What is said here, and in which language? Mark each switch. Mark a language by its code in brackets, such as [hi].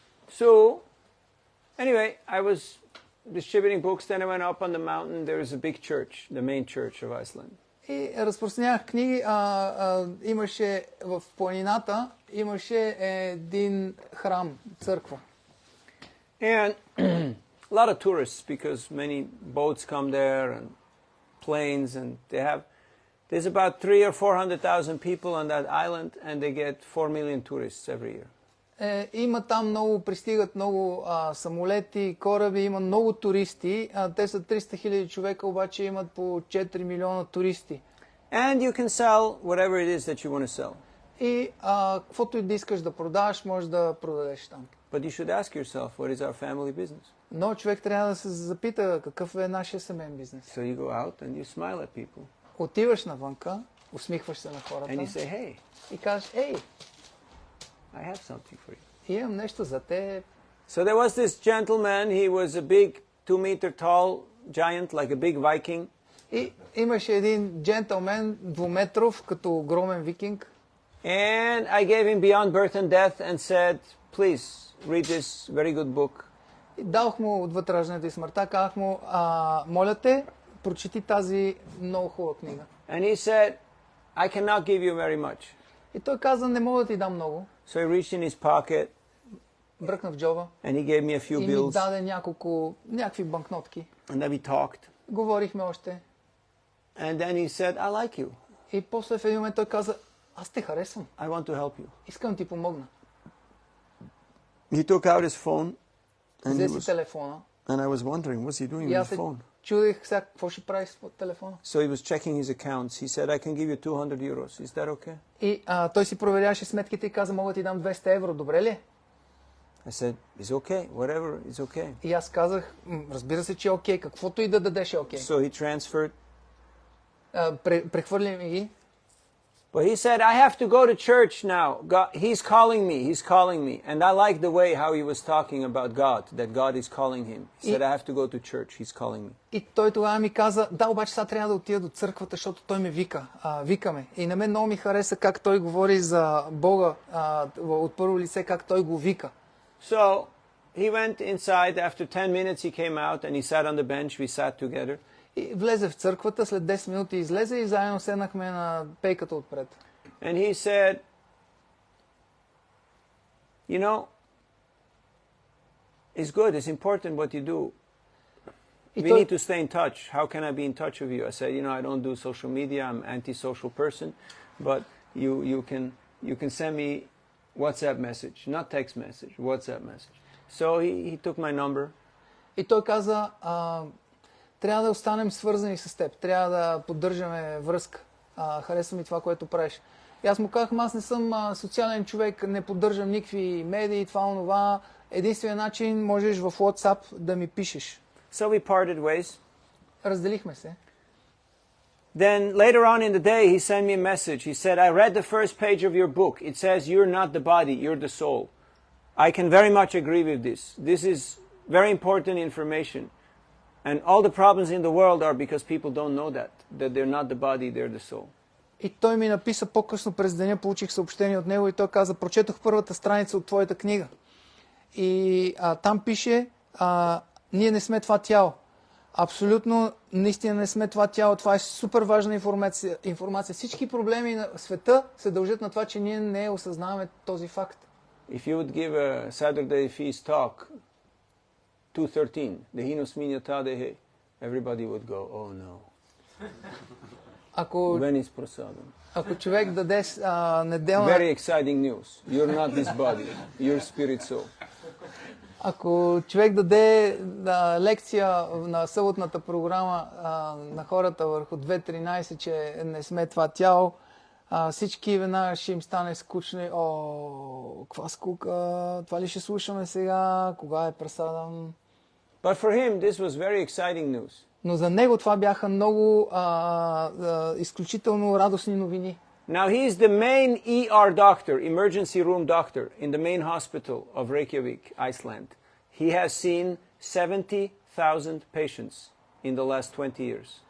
[en] So, anyway, I was distributing books, then I went up on the mountain. There is a big church, the main church of Iceland. [bg] И разпространявах книги. Имаше в планината, имаше един храм, църква. [en] And a lot of tourists because many boats come there and planes and there's about 300,000 or 400,000 people on that island and they get 4 million tourists every year. [bg] Има там пристигат много самолети, кораби, има много туристи. Те са 300 хиляди човека, обаче имат по 4 милиона туристи. [en] And you can sell whatever it is that you want to sell. [bg] И каквото и да искаш да продаваш, можеш да продадеш там. [en] But you should ask yourself, what is our family business? [bg] Но човек трябва да се запита какъв е нашия семейен бизнес. [en] So you go out and you smile at people. [bg] Отиваш навънка, усмихваш се на хората [en] And you say, hey, [bg] и кажеш, ей, [en] I have something for you. [bg] имам нещо за теб. [en] So there was this gentleman, he was a big 2-meter tall giant, like a big Viking. [bg] И имаше един джентълмен, 2-метров, като огромен викинг. [en] And I gave him Beyond Birth and Death and said, please read this very good book. [bg] И дадох му отвъд раждането и смъртта, казах му, моля те, прочети тази много хубава книга. [en] And he said, I cannot give you very much. [bg] И той каза, не мога да ти дам много. [en] So he reached in his pocket [bg] Бръкна в джоба [en] and he gave me a few [bg] и ми [en] bills. [bg] даде някакви банкнотки. [en] And then we talked. [bg] Говорихме още. [en] And then he said, I like you. [bg] И после в един момент той каза, аз те харесвам. [en] I want to help you. [bg] Искам да ти помогна. [en] He took out his phone and, [bg] Взе си телефона. [en] and I was wondering, what's he doing [bg] И [en] with [bg] аз [en] his [bg] се [en] phone? [bg] чудих сега какво ще прави с телефона. [en] So he was checking his accounts. He said, I can give you 200 euros. Is that okay? [bg] И той си проверяваше сметките и каза, мога да ти дам 200 евро, добре ли? [en] I said, it's okay. Whatever, it's okay. [bg] И аз казах, разбира се, че е окей, каквото и да дадеш е окей. [en] So he transferred. [bg] Прехвърли ми ги. [en] But he said, I have to go to church now. God, he's calling me. And I like the way how he was talking about God, that God is calling him. He said, I have to go to church. He's calling me. [bg] И той тогава ми каза, да, обаче сега трябва да отида до църквата, защото той ме вика. Викаме. И на мен много ми хареса как той говори за Бога от първо лице, как той го вика. [en] So he went inside. After 10 minutes he came out and he sat on the bench. We sat together. [bg] И влезе в църквата, след 10 минути излезе и заедно седнахме на пейката отпред. [en] And he said, you know, it's good, it's important what you do. We need to stay in touch. How can I be in touch with you? I said, you know, I don't do social media. I'm an anti-social person. But you can send me WhatsApp message, not text message, WhatsApp message. So he took my number. [bg] И той каза, трябва да останем свързани с теб, трябва да поддържаме връзка. Харесва ми това, което правиш. И аз му казах, аз не съм социален човек, не поддържам никакви медии, това, онова. Единственият начин можеш в WhatsApp да ми пишеш. [en] So we parted ways. [bg] Разделихме се. [en] Then later on in the day, he sent me a message. He said, I read the first page of your book. It says you're not the body, you're the soul. I can very much agree with this. This is very important information. And all the problems in the world are because people don't know that they're not the body, they're the soul. [bg] И той ми написа по-късно през деня, получих съобщение от него и той каза, прочетох първата страница от твоята книга. И там пише, ние не сме това тяло. Абсолютно, наистина не сме това тяло. Това е супер важна информация. Всички проблеми на света се дължат на това, че ние не осъзнаваме този факт. [en] If you would give a Saturday feast talk, 2:13, [sa] Dehinos minyata dehe, [en] everybody would go, oh no. When is prasadam? [bg] Ако човек даде неделна... [en] Very exciting news. You're not this body. You're spirit soul. [bg] Ако човек даде лекция на съботната програма на хората върху 2.13, че не сме това тяло, всички веднага ще им стане скучно. Каква скука, това ли ще слушаме сега, кога е прасадам? [en] But for him, this was very exciting news. [bg] Но за него това бяха много изключително радостни новини. [en] Now he is the main ER doctor, emergency room doctor, in the main hospital of Reykjavik, Iceland. He has seen 70,000 patients in the last 20 years.